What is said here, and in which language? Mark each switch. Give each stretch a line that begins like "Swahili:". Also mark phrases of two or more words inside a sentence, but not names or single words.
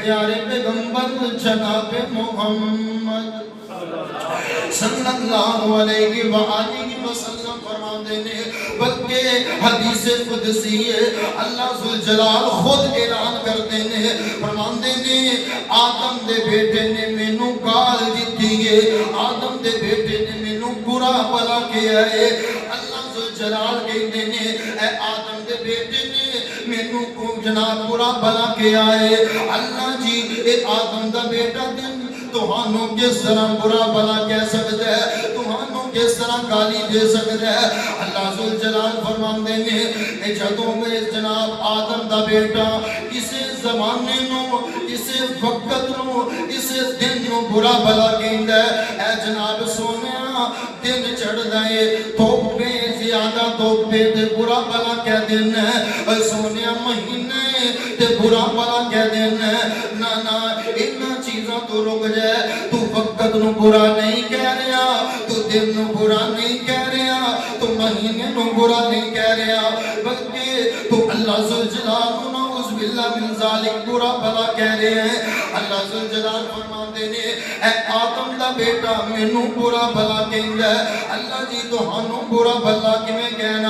Punjabi: اللہ دے پیارے پیغمبر جناب محمد
Arabic: صلی اللہ علیہ وآلہ وسلم
Punjabi: فرماتے ہیں، بلکہ حدیث قدسی ہے،
Urdu: اللہ ذوالجلال خود اعلان کرتے ہیں، فرماتے ہیں
Punjabi: آدم دے بیٹے نے مینوں گال دتی ہے، آدم دے بیٹے نے مینوں برا بھلا کیا ہے۔
Urdu: اللہ ذوالجلال کہتے ہیں
Punjabi: اے آدم دے بیٹے نے مینوں کو جناب برا بھلا کیا ہے۔ اللہ جی اے آدم دا بیٹا دن تہانوں
Urdu: کس طرح برا بھلا کہہ سکتا ہے،
Punjabi: تہانوں
Urdu: کس طرح گالی دے سکتا ہے۔
Punjabi: اللہ ذوالجلال فرماندے نے اے جدوں میں جناب آدم دا بیٹا کسے زمانے نو، کسے وقت نو، کسے دن نو برا بھلا کہندا ہے، اے جناب سونیا دن چڑھ دائے توپے زیادہ توپے تے برا بھلا کہہ دینا ہے، اے سونیا مہینے تے برا بھلا کہہ دینا ہے۔ نا نا انہاں چیزاں تو رک جائے، تو وقت نو برا نہیں کہہ رہا، تو دن نو برا نہیں کہہ رہا، تو مہینے نو برا نہیں کہہ رہا، بلکہ تو اللہ ذوالجلال
Arabic: نعوذ باللہ من ذالک
Punjabi: برا بھلا کہہ رہے ہیں۔ اللہ ذوالجلال فرماتے نے اے آدم دا بیٹا مینوں برا بھلا کہندا ہے، اللہ جی تہانوں برا بھلا کیویں کہنا؟